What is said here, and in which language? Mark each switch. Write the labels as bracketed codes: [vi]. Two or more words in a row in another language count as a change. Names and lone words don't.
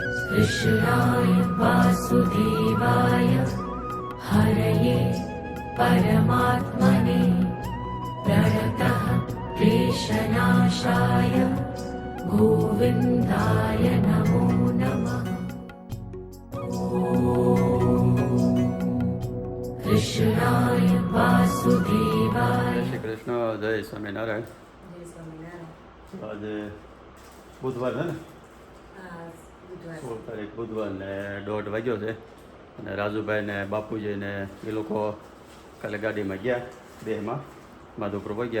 [sa] कृष्णाय वासुदेवाय हरये परमात्मने प्रणतः क्लेशनाशाय गोविन्दाय नमो नमः। कृष्णाय वासुदेवाय। [gu] શ્રી કૃષ્ણ, જય સ્વામિનારાયણ. જય સ્વામિનારાયણ. આજે બુધવાર છે ને, હા, બુધવાર. 16 તારીખ બુધવાર ને 1:30 વાગ્યો છે. અને રાજુભાઈ ને બાપુજી ને એ લોકો કાલે ગાડીમાં ગયા દેહમાં માધવપુર પહોંચ્યા.